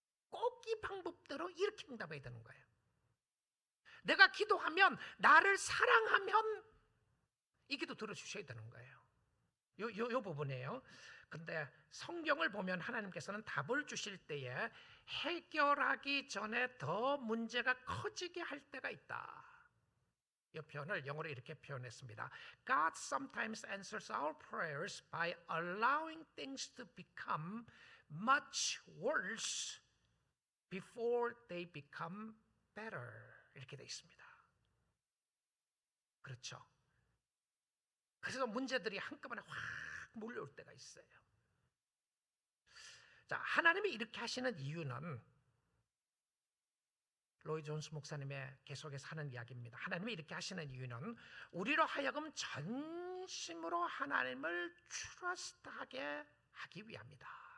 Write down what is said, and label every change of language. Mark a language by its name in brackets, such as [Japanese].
[Korean] 꼭 이 방법대로 이렇게 응답해야 되는 거예요. 내가 기도하면, 나를 사랑하면 이 기도 들어주셔야 되는 거예요. 요 부분이에요. 근데 성경을 보면 하나님께서는 답을 주실 때에 해결하기 전에 더 문제가 커지게 할 때가 있다. 이 표현을 영어로 이렇게 표현했습니다. [English] God sometimes answers our prayers by allowing things to become much worse before they become better. [Korean] 이렇게 되어 있습니다. 그렇죠. 그래서 문제들이 한꺼번에 확 몰려올 때가 있어요. 자, 하나님이 이렇게 하시는 이유는 로이 존스 목사님의 계속해서 하는 이야기입니다. 하나님이 이렇게 하시는 이유는 우리로 하여금 전심으로 하나님을 트러스트하게 하기 위함이다.